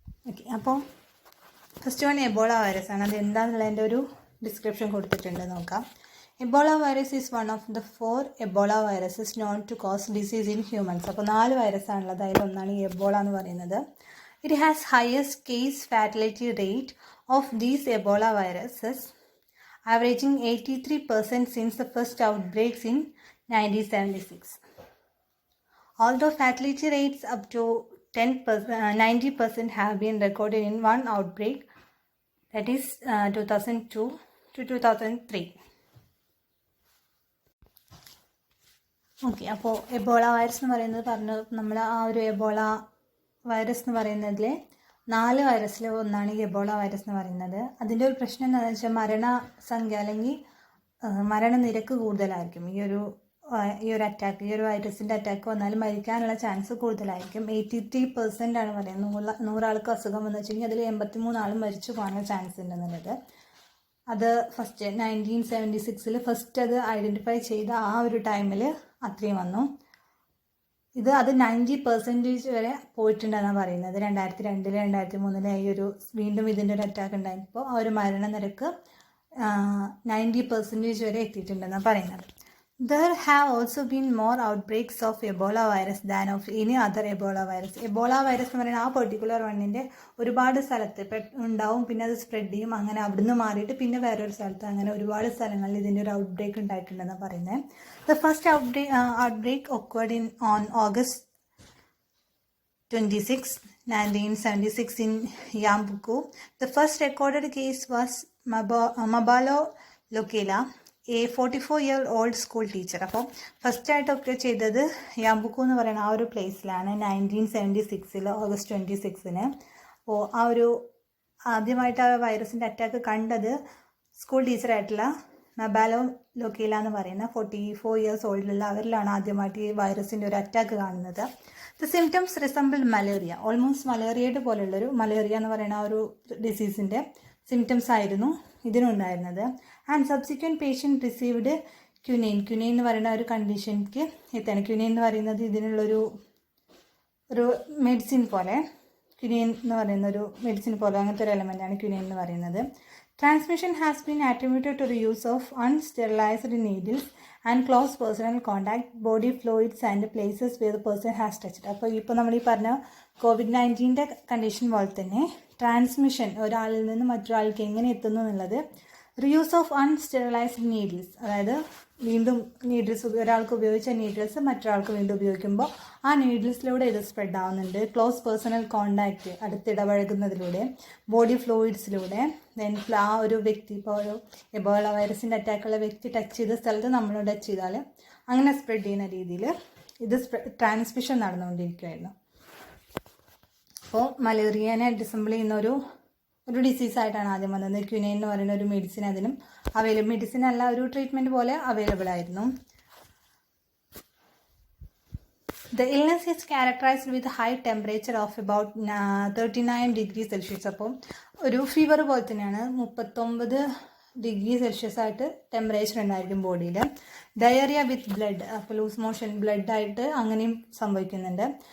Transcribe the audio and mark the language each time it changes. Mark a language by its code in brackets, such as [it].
[ml] Okay, അപ്പോൾ first one Ebola virus ആണ്. അത് എന്താണെന്നുള്ളതിൻ്റെ ഒരു ഡിസ്ക്രിപ്ഷൻ കൊടുത്തിട്ടുണ്ട്, നോക്കാം. [en] Ebola virus is one of the 4 Ebola viruses known to cause disease in humans. [ml] അപ്പോൾ 4 വൈറസാണുള്ളത്, അതിലൊന്നാണ് ഈ എബോള എന്ന് പറയുന്നത്. [en] It has highest case fatality rate of these Ebola viruses, averaging 83% since the first outbreaks in 1976. Although fatality rates up to 90% have been recorded in one outbreak, that is 2002 to 2003. [ml] Okay, അപ്പോൾ Ebola virus എന്ന് പറയുന്നത് നമ്മൾ ആ ഒരു Ebola virus എന്ന് പറയുന്നതിൽ 4 വൈറസിൽ ഒന്നാണ് ഈ എബോള വൈറസ് എന്ന് പറയുന്നത്. അതിൻ്റെ ഒരു പ്രശ്നം എന്താണെന്ന് വെച്ചാൽ മരണസംഖ്യ അല്ലെങ്കിൽ മരണനിരക്ക് കൂടുതലായിരിക്കും. ഈ ഒരു അറ്റാക്ക്, ഈ ഒരു വൈറസിൻ്റെ അറ്റാക്ക് വന്നാൽ മരിക്കാനുള്ള ചാൻസ് കൂടുതലായിരിക്കും. 83% ആണ് പറയുന്നത്. 100 ആൾക്ക് അസുഖം വന്നു വെച്ചെങ്കിൽ അതിൽ 83 ആളും മരിച്ചു പോകാനുള്ള ചാൻസ് ഉണ്ടെന്നുള്ളത്. അത് ഫസ്റ്റ് 1976 ഫസ്റ്റ് അത് ഐഡൻറ്റിഫൈ ചെയ്ത ആ ഒരു ടൈമിൽ അത്രയും വന്നു. അത് 90% വരെ പോയിട്ടുണ്ടെന്നാണ് പറയുന്നത്. 2002 2003 ഈ ഒരു വീണ്ടും ഇതിൻ്റെ ഒരു അറ്റാക്ക് ഉണ്ടായപ്പോൾ ആ ഒരു മരണനിരക്ക് 90% വരെ എത്തിയിട്ടുണ്ടെന്നാണ് പറയുന്നത്. [en] There have also been more outbreaks of Ebola virus than of any other Ebola virus. [ml] Ebola virus എന്ന് പറയുന്ന ആ പെർട്ടിക്കുലർ വണ്ണിൻ്റെ ഒരുപാട് സ്ഥലത്ത് ഉണ്ടാവും, പിന്നെ അത് സ്പ്രെഡ് ചെയ്യും, അങ്ങനെ അവിടുന്ന് മാറിയിട്ട് പിന്നെ വേറൊരു സ്ഥലത്ത്, അങ്ങനെ ഒരുപാട് സ്ഥലങ്ങളിൽ ഇതിൻ്റെ ഒരു ഔട്ട്ബ്രേക്ക് ഉണ്ടായിട്ടുണ്ടെന്നാണ് പറയുന്നത്. [en] The first outbreak occurred on August 26, 1976 in Yambuku. The first recorded case was Mabalo Lokela, a 44-year-old school teacher. [ml] അപ്പോൾ ഫസ്റ്റായിട്ടൊക്കെ ചെയ്തത് യാമ്പുക്കു എന്ന് പറയുന്ന ആ ഒരു പ്ലേസിലാണ് 1976 ഓഗസ്റ്റ് 26. അപ്പോൾ ആ ഒരു ആദ്യമായിട്ട് ആ വൈറസിൻ്റെ അറ്റാക്ക് കണ്ടത് സ്കൂൾ ടീച്ചറായിട്ടുള്ള മബാലോ ലൊക്കേല എന്ന് പറയുന്ന 44 years ഓൾഡിലുള്ള അവരിലാണ് ആദ്യമായിട്ട് ഈ വൈറസിൻ്റെ ഒരു അറ്റാക്ക് കാണുന്നത്. [en] the symptoms resemble malaria, [ml] almost മലേറിയയുടെ പോലുള്ളൊരു മലേറിയ എന്ന് പറയുന്ന ആ ഒരു ഡിസീസിൻ്റെ സിംറ്റംസ് ആയിരുന്നു ഇതിനുണ്ടായിരുന്നത്. [en] and subsequent patient received [ml] quinine എന്ന് പറയുന്ന ഒരു കണ്ടീഷനിലേക്ക് എത്താണ്. ക്യുനൈൻ എന്ന് പറയുന്നത് ഇതിനുള്ളൊരു മെഡിസിൻ പോലെ, ക്യുനൈൻ എന്ന് പറയുന്ന ഒരു മെഡിസിൻ പോലെ അങ്ങനത്തെ ഒരു എലമെൻ്റാണ് ക്യുനൈൻ എന്ന് പറയുന്നത്. [en] Transmission has been attributed to the use of unsterilized needles and close personal contact, body fluids and places where the person has touched. [ml] അപ്പോൾ ഇപ്പോൾ നമ്മൾ ഈ പറഞ്ഞ COVID-19 കണ്ടീഷൻ പോലെ തന്നെ ട്രാൻസ്മിഷൻ ഒരാളിൽ നിന്ന് മറ്റൊരാൾക്ക് എങ്ങനെ എത്തുന്നു എന്നുള്ളത് [en] reuse of unsterilized needles, [ml] അതായത് വീണ്ടും നീഡിൽസ് ഒരാൾക്ക് ഉപയോഗിച്ച നീഡിൽസ് മറ്റൊരാൾക്ക് വീണ്ടും ഉപയോഗിക്കുമ്പോൾ ആ നീഡിൽസിലൂടെ ഇത് സ്പ്രെഡ് ആവുന്നുണ്ട്. [en] close personal contact, [ml] അടുത്തിടപഴകുന്നതിലൂടെ, body ഫ്ലൂയിഡ്സിലൂടെ, then ആ ഒരു വ്യക്തി ഇപ്പോൾ ഒരു എബോള വൈറസിൻ്റെ അറ്റാക്കുള്ള വ്യക്തി ടച്ച് ചെയ്ത സ്ഥലത്ത് നമ്മൾ ടച്ച് ചെയ്താൽ അങ്ങനെ സ്പ്രെഡ് ചെയ്യുന്ന രീതിയിൽ ഇത് ട്രാൻസ്മിഷൻ നടന്നുകൊണ്ടിരിക്കുകയായിരുന്നു. അപ്പോൾ മലേറിയനെ ഡിസംബിൾ ചെയ്യുന്ന ഒരു ഡിസീസായിട്ടാണ് ആദ്യം വന്നത്. ക്യുനൈൻ എന്ന് പറയുന്ന ഒരു മെഡിസിൻ അതിനും മെഡിസിൻ അല്ല, ഒരു ട്രീറ്റ്മെൻറ്റ് പോലെ അവൈലബിൾ ആയിരുന്നു. [en] The illness is characterized with high temperature of about 39 degrees Celsius. [ml] അപ്പോൾ ഒരു ഫീവർ പോലെ തന്നെയാണ്, 39 ഡിഗ്രി സെൽഷ്യസ് ആയിട്ട് ടെമ്പറേച്ചർ ഉണ്ടായിരിക്കും ബോഡിയിൽ. [en] diarrhoea with blood, [ml] അപ്പോൾ ലൂസ് മോഷൻ ബ്ലഡായിട്ട് അങ്ങനെയും സംഭവിക്കുന്നുണ്ട്.